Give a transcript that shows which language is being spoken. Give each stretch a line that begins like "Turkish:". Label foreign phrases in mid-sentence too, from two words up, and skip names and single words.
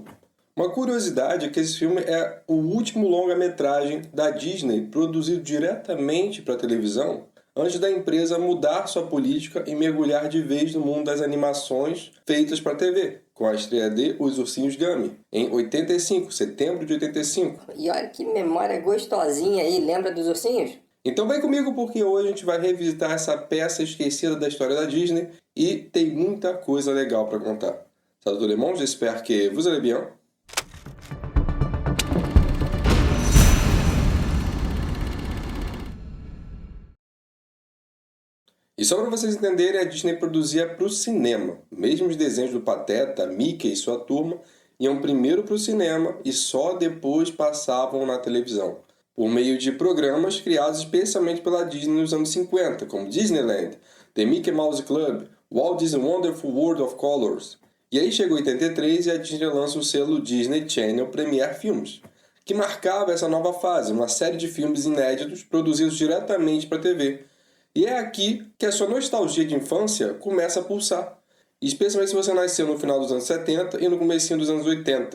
Portuguese: Uma curiosidade é que esse filme é o último longa-metragem da Disney produzido diretamente para a televisão antes da empresa mudar sua política e mergulhar de vez no mundo das animações feitas para a TV, com a estreia de Os Ursinhos Gummy, em 85, setembro de 85. E olha que memória gostosinha aí, lembra dos ursinhos? Então vem comigo porque hoje a gente vai revisitar essa peça esquecida da história da Disney e tem muita coisa legal para contar.
French: Salut tout le monde, j'espère que vous allez bien.
Portuguese: E só para vocês entenderem, a Disney produzia para o cinema. Mesmo os desenhos do Pateta, Mickey e sua turma iam primeiro para o cinema e só depois passavam na televisão, por meio de programas criados especialmente pela Disney nos anos 50, como Disneyland, The Mickey Mouse Club, Walt Disney Wonderful World of Colors. E aí chegou 83 e a Disney lança o selo Disney Channel Premiere Films, que marcava essa nova fase, uma série de filmes inéditos produzidos diretamente para a TV. E é aqui que a sua nostalgia de infância começa a pulsar, especialmente se você nasceu no final dos anos 70 e no comecinho dos anos 80.